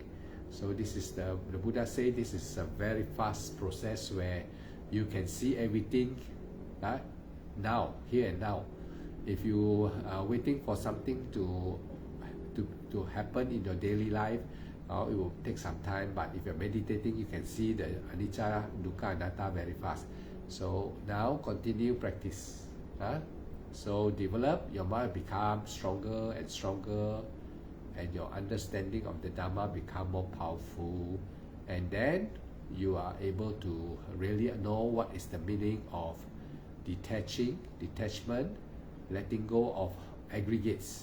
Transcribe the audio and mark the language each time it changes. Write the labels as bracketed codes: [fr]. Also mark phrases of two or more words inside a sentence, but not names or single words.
[en] So this is the Buddha say this is a very fast process where you can see everything now, here and now. If you are waiting for something to happen in your daily life, it will take some time. But if you're meditating, you can see the [pi] anicca, dukkha, anatta [en] very fast. So now continue practice. So develop, your mind become stronger and stronger, and your understanding of the Dhamma become more powerful, and then you are able to really know what is the meaning of detachment, letting go of aggregates.